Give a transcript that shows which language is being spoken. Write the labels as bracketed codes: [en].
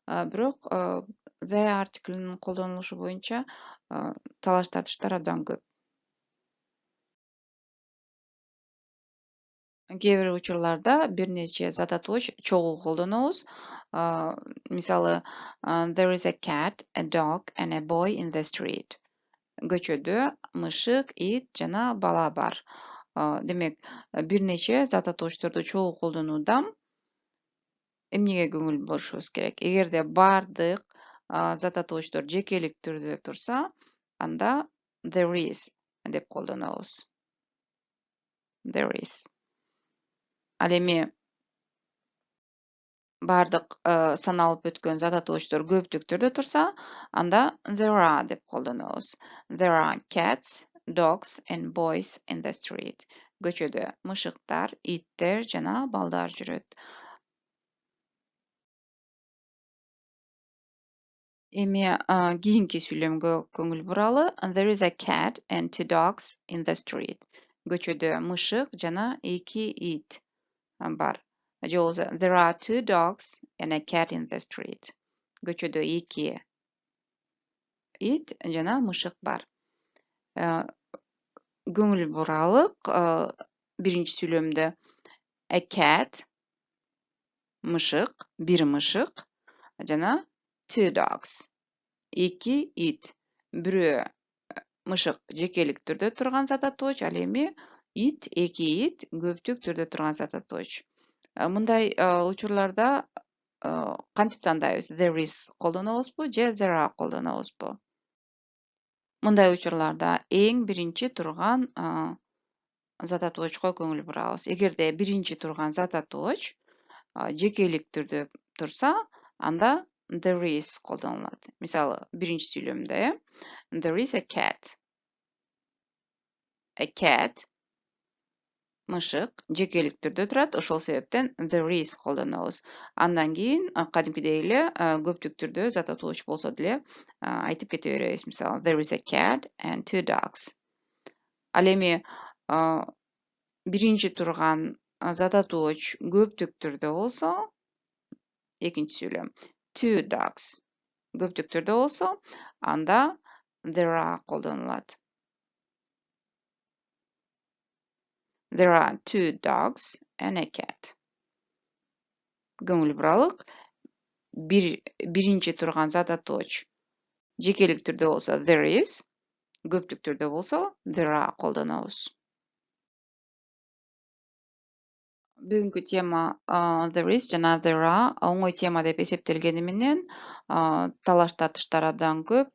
[ky] Бирок the артиклинин колдонулушу боюнча талаш тартыштар абдан көп. Кээ бир учурларда бир нече зат атооч чогуу колдонобуз. Мисалы, [en] there is a cat, a dog and a boy in the street. [ky] Көчөдө мышык, ит жана бала бар. демек бир нече зат атоочторду чогуу колдонууда эмнеге көңүл бурушубуз керек? Эгерде бардык зат атоочтор жекелик түрдө турса, анда [en] there is [ky] деп колдонобуз. [en] There is. [ky] Ал эми бардык саналып өткөн зат атоочтор көптүк түрдө турса, анда [en] there are [ky] деп колдонобуз. [en] There are cats, dogs and boys in the street. [ky] Көчөдө мышыктар, иттер жана балдар жүрөт. Эми кийинки сүйлөмгө көңүл буралы. [en] There is a cat and two dogs in the street. [ky] Көчөдө мышык жана эки ит бар. Же болбосо [en] there are two dogs and a cat in the street. [ky] Көчөдө эки ит жана мышык бар. Көңүл буралык биринчи сүйлөмдө [en] a cat [ky] мышык, бир мышык жана [en] two dogs. [ky] Эки ит. Бирөө мышык жекелик түрдө турган зат атооч, ал эми ит, эки ит көптүк түрдө турган зат атооч. Мындай учурларда кантип тандайбыз? [en] There is [ky] колдонобузбу же [en] there are [ky] колдонобузбу? Мындай учурларда эң биринчи турган зат атоочко көңүл бурабыз. Эгерде биринчи турган зат атооч жекелик түрдө турса, анда [en] there is [ky] колдонулат. Мисалы, биринчи сүйлөмдө [en] there is a cat. A cat [ky] мышык жекелик түрдө турат, ошол себептен [en] there is [ky] колдонобуз. Андан кийин кадимкидей эле көптүк түрдө зат атооч болсо деле айтып кете беребиз. Мисалы, [en] there is a cat and two dogs. [ky] Ал эми биринчи турган зат атооч көптүк түрдө болсо, экинчи сүйлөм [en] two dogs [ky] көптүк түрдө болсо, анда [en] there are [ky] колдонулат. [en] There are two dogs and a cat. [ky] Көңүл буралык. Биринчи турган зат атооч жекелик түрдө болсо [en] there is, [ky] көптүк түрдө болсо [en] there are [ky] колдонобуз. Бүгүнкү тема [en] there is [ky] жана [en] there are [ky] оңой тема деп эсептелгени менен талаш тартыштар абдан көп.